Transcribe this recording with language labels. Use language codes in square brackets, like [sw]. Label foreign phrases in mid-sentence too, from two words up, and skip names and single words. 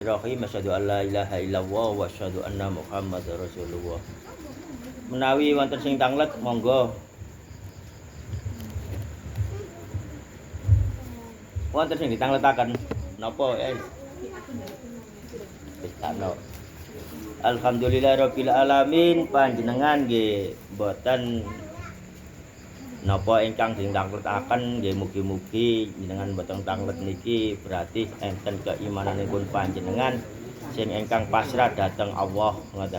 [ar] بسم الله الرحمن الرحيم. أشهد أن لا إله إلا الله وأشهد أن محمدا رسول الله. [jv] Menawi wonten sing tanglet monggo. Wonten sing ditangletaken napa Ano. [ar] الحمد لله رب العالمين, [jv] panjenengan nggih mboten napa ingkang ditangletaken nggih mugi-mugi jenengan mboten tanglet niki berarti enten keimananipun panjenengan sing ingkang pasrah dhateng Allah ngoten.